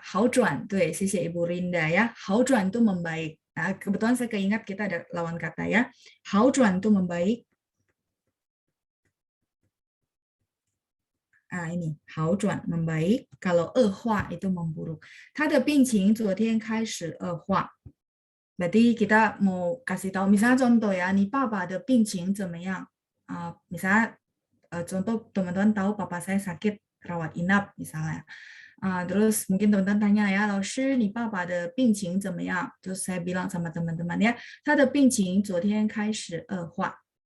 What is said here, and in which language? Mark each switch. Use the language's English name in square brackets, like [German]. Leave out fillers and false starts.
[Chinese] 好转，对，谢谢 [Indonesian] Ibu Rinda ya. 好转 itu membaik. Nah, kebetulan saya keingat kita ada lawan kata ya. 好转 itu membaik. Ini 好转 membaik. Kalau 恶化 itu memburuk. [Chinese] 他的病情昨天开始恶化. [Indonesian] Berarti kita mau kasih tahu, misalnya contoh ya, nih papa ada 病情怎么样? Misalnya contoh teman-teman tahu papa saya sakit rawat inap misalnya. Terus mungkin teman-teman tanya ya, [Chinese] 老师你爸爸的病情怎么样? [Indonesian] Terus saya bilang sama teman-teman ya, [Chinese] 他的病情昨天开始恶化.